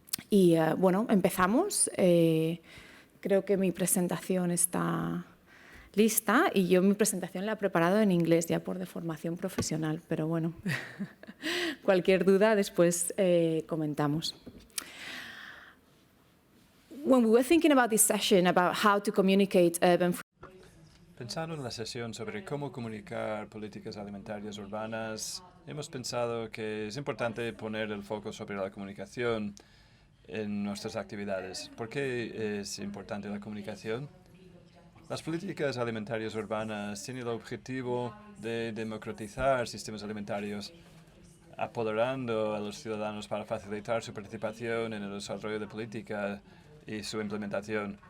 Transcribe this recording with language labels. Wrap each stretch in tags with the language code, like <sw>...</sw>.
<es>Y bueno, empezamos. Creo que mi presentación está lista y yo mi presentación la he preparado en inglés ya por deformación profesional, pero bueno, cualquier duda después comentamos.</es> <en>When we were thinking about this session, about how to communicate urban food.</en> <es>Pensando en la sesión sobre cómo comunicar políticas alimentarias urbanas, hemos pensado que es importante poner el foco sobre la comunicación en nuestras actividades. ¿Por qué es importante la comunicación? Las políticas alimentarias urbanas tienen el objetivo de democratizar sistemas alimentarios, apoderando a los ciudadanos para facilitar su participación en el desarrollo de política y su implementación.</es>